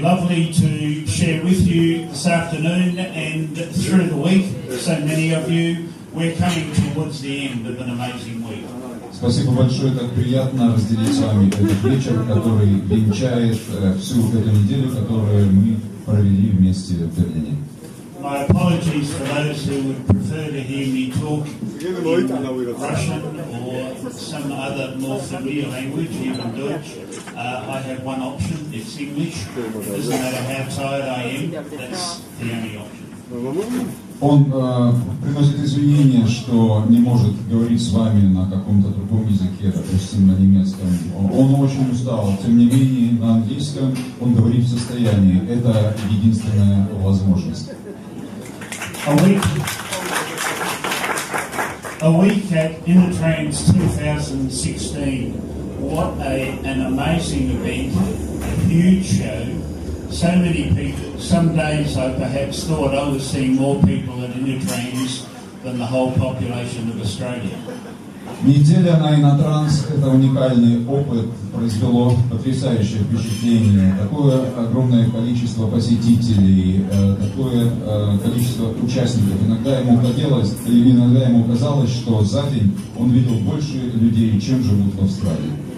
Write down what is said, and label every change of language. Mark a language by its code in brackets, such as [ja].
[en] Lovely to share with you this afternoon and through the week. So many of you, we're coming towards the end of an amazing week. [ru] Спасибо большое, так приятно разделить с вами этот вечер, который венчает всю эту неделю, которую мы провели вместе в Берлине. [en] My apologies for those who would prefer to hear me talk in Russian or some other more familiar language, even Deutsch. I have one option, it's English. It doesn't matter how tired I am, that's the only option. [ru] Он приносит извинения, что не может говорить с вами на каком-то другом языке, допустим, на немецком. Он очень устал, тем не менее, на английском он говорит в состоянии. Это единственная возможность. [en] A week at Innotrans 2016. What an amazing event, a huge show. So many people. Some days I perhaps thought I was seeing more people at Innotrans than the whole population of Australia. [ru] Неделя на Innotrans — это уникальный опыт, произвело потрясающее впечатление. Такое огромное количество посетителей, такое количество участников. Иногда ему казалось, что за день он видел больше людей, чем живут в Австралии.